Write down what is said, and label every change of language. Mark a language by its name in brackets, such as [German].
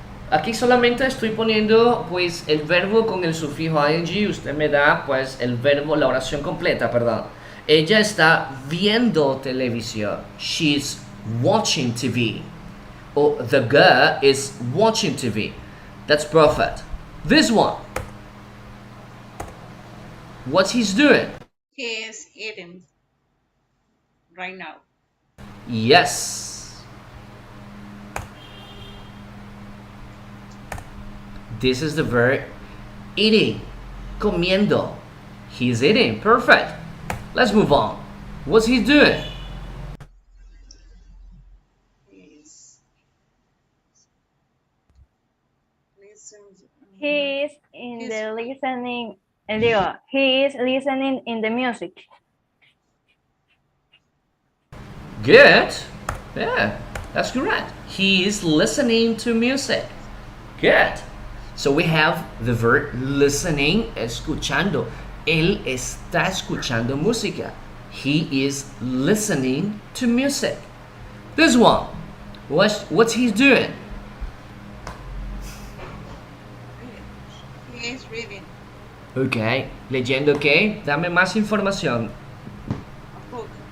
[Spanish] Aquí solamente estoy poniendo pues el verbo con el sufijo ing. Usted me da pues el verbo, la oración completa, perdón. Ella está viendo televisión. [English] She's watching TV. Or the girl is watching TV. That's perfect. This one. What's he doing? He is eating right now. Yes. This is the verb eating. [Spanish] Comiendo. [English] He's eating. Perfect. Let's move on. What's he doing? He's listens. He is in the listening. [Spanish] Digo, [English] he is listening in the music. Good. Yeah, that's correct. He is listening to music. Good. So we have the verb listening, [Spanish] escuchando. Él está escuchando música. [English] He is listening to music. This one. What's he doing? He is reading [Spanish] Okay. Leyendo qué? Dame más información. [English] a book.